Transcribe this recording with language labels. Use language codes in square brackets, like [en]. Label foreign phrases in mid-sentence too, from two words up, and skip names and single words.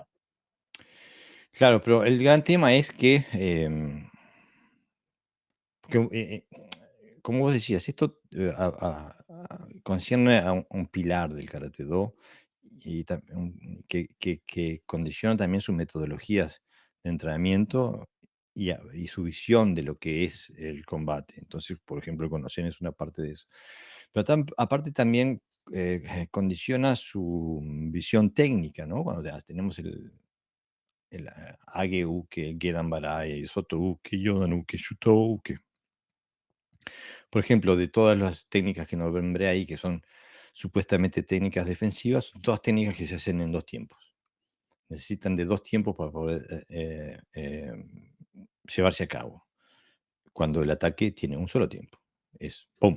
[es] Claro, pero el gran tema es que, porque, como vos decías, esto concierne a un pilar del Karate Do y que condiciona también sus metodologías de entrenamiento y su visión de lo que es el combate. Entonces, por ejemplo, el Konosen es una parte de eso. Pero aparte también condiciona su visión técnica, ¿no? Cuando tenemos el [ja] Age Uke, Gedan Barai, Soto Uke, Yodan Uke, Shuto Uke. [es] Por ejemplo, de todas las técnicas que nombré ahí, que son supuestamente técnicas defensivas, son todas técnicas que se hacen en 2 tiempos. Necesitan de 2 tiempos para poder, llevarse a cabo, cuando el ataque tiene un solo tiempo, es pum.